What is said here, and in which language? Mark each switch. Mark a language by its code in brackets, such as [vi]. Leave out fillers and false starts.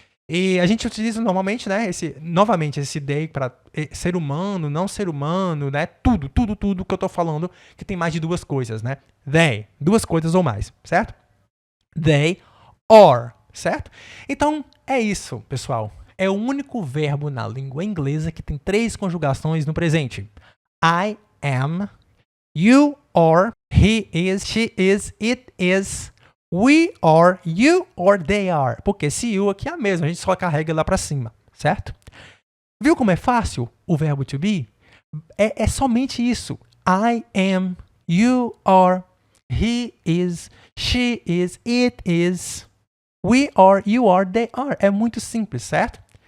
[pt] E a gente utiliza normalmente, né? Novamente, esse they para ser humano, não ser humano, né? Tudo que eu tô falando que tem mais de 2 coisas, né? They, 2 coisas ou mais, certo? They are, certo? Então, é isso, pessoal. É o único verbo na língua inglesa que tem 3 conjugações no presente. [en] I am, you are, he is, she is, it is, we are, you or they are. [pt] Porque esse you aqui é a mesma, a gente só carrega lá para cima, certo? Viu como é fácil o verbo to be? É somente isso. [en] I am, you are, he is, she is, it is, we are, you are, they are. [pt] É muito simples, certo?